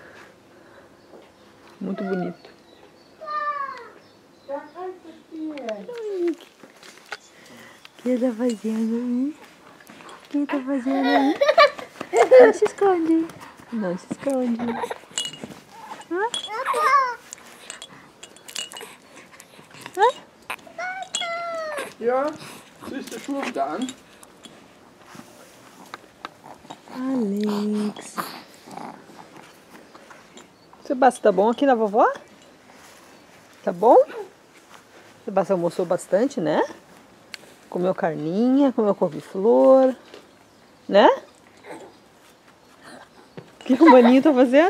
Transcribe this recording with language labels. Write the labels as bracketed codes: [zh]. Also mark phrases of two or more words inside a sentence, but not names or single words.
[pt] Muito bonito. O que tá fazendo aí? O que tá fazendo aí? Não se esconde. Não se esconde. Hã? Hã? [de] Ja, ziehst du Schuhe wieder an? Alex. [pt] Sebastião, tá bom aqui na vovó? Tá bom? Sebastião almoçou bastante, né? Comeu carninha, comeu couve-flor, né? O que o maninho tá fazendo?